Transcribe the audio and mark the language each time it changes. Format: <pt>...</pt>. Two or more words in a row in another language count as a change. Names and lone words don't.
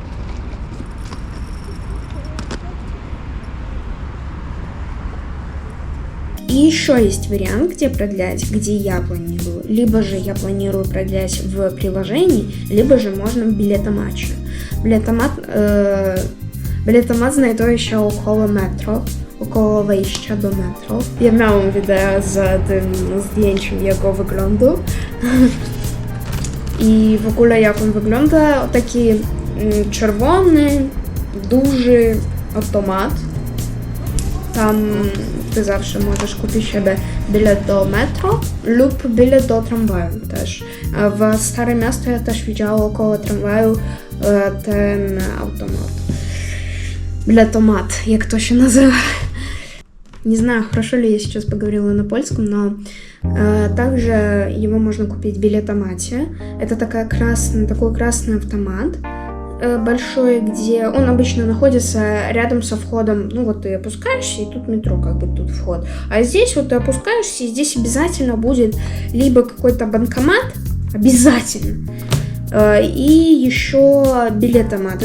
<ru>И еще есть вариант, где продлять, где я планирую. Либо же я планирую продлять в приложении, либо же можно в білетоматі. Білетомат знаjduje около метро,</ru> <pl>około wejścia do metro. Ja miałam wideo z tym zdjęciem jego wyglądu. I w ogóle jak on wygląda, taki czerwony, duży automat. Tam ty zawsze możesz kupić sobie bilet do metro lub bilet do tramwaju też. A w Stare Miasto ja też widziałam około tramwaju ten automat. Biletomat, jak to się nazywa.</pl> <ru>Не знаю, хорошо ли я сейчас поговорила на польском, но также его можно купить в билетомате. Это такой красный автомат большой, где он обычно находится рядом со входом. Ну вот ты опускаешься, и тут метро, как бы тут вход. А здесь вот ты опускаешься, и здесь обязательно будет либо какой-то банкомат, обязательно, и еще билетомат.</ru>